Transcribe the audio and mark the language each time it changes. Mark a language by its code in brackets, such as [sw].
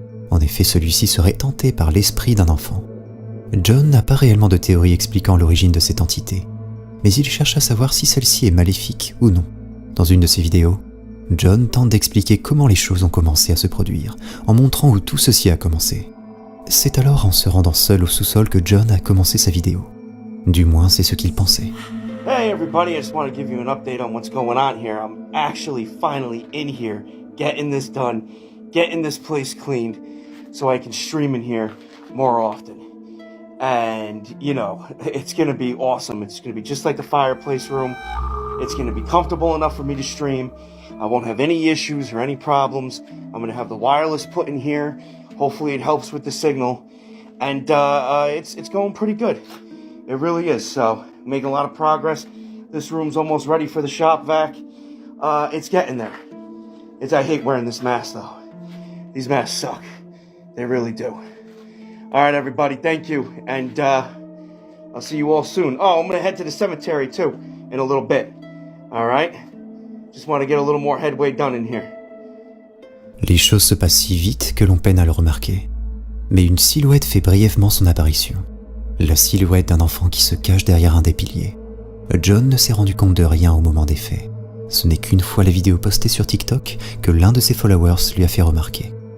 [fr] En effet, celui-ci serait tenté par l'esprit d'un enfant. John n'a pas réellement de théorie expliquant l'origine de cette entité, mais il cherche à savoir si celle-ci est maléfique ou non. Dans une de ses vidéos, John tente d'expliquer comment les choses ont commencé à se produire, en montrant où tout ceci a commencé. C'est alors en se rendant seul au sous-sol que John a commencé sa vidéo. Du moins, c'est ce qu'il pensait. [en] Hey everybody, I just want to give you an update on what's going on here. I'm actually finally in here, getting this done, getting this place cleaned, so I can stream in here more often. And, you know, it's going to be awesome. It's going to be just like the fireplace room. It's going to be comfortable enough for me to stream. I won't have any issues or any problems. I'm going to have the wireless put in here. Hopefully it helps with the signal. And it's going pretty good. It really is. So, making a lot of progress. This room's almost ready for the shop vac. It's getting there. I hate wearing this mask, though. These masks suck. They really do. All right, everybody, thank you, and I'll see you all soon. Oh, I'm going to head to the cemetery, too, in a little bit. All right? Just want to get a little more headway done in here. [fr] Les choses se passent si vite que l'on peine à le remarquer. Mais une silhouette fait brièvement son apparition. La silhouette d'un enfant qui se cache derrière un des piliers. John ne s'est rendu compte de rien au moment des faits. Ce n'est qu'une fois la vidéo postée sur TikTok que l'un de ses followers lui a fait remarquer.